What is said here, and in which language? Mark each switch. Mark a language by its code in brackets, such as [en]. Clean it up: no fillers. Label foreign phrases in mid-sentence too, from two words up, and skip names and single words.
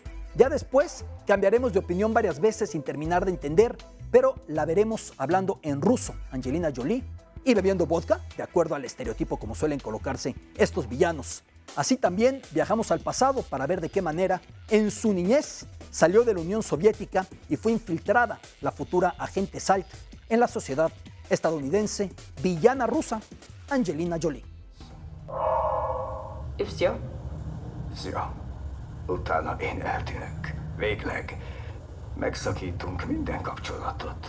[es] Ya después cambiaremos de opinión varias veces sin terminar de entender, pero la veremos hablando en ruso, Angelina Jolie, y bebiendo vodka, de acuerdo al estereotipo como suelen colocarse estos villanos. Así también viajamos al pasado para ver de qué manera en su niñez salió de la Unión Soviética y fue infiltrada la futura agente Salt en la sociedad estadounidense, villana rusa, Angelina Jolie. [ru] И все? Все. [hu] Utána én eltűnök. Végleg megszakítunk minden kapcsolatot.